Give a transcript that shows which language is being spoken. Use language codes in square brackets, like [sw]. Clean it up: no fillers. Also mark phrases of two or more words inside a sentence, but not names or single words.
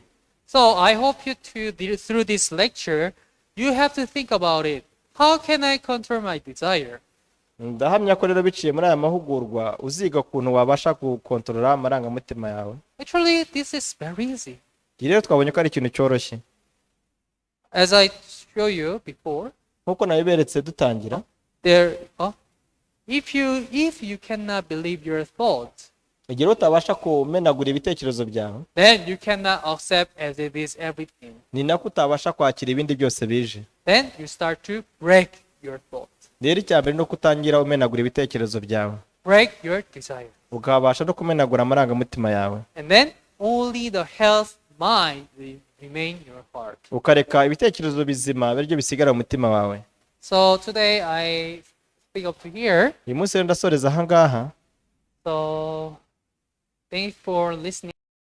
[en] So I hope you through this lecture, you have to think about it. How can I control my desire? [rw] Ndahamya ko rero biciye muri aya mahugurwa uziga ukuntu wabasha gukontorora amarangamutima yawe. [en] Actually, this is very easy. [rw] Rero twabonye ko ari ikintu cyoroshye. [en] As I show you before, [rw] nkuko nabiberetse dutangira, [en] if you cannot believe your thoughts, [rw] igihe utabasha kumenagura ibitekerezo byawe, [en] then you cannot accept as it is everything. [rw] ni nako utabasha kwakira ibindi byose bije. [en] Then you start to break your thoughts. [rw] Rero icyambere no kutangira umenagura ibitekerezo byawe, [en] Break your desire. [rw] ukabasha no kumenagura amarangamutima yawe, [en] And then only the health mind will remain in your heart. [rw] ukareka ibitekerezo bizima biryo bisigara mu mutima wawe. [en] So today I speak up to here. [rw] Uyu munsi rero ndasoreza aha ngaha. [en] So thank you for listening.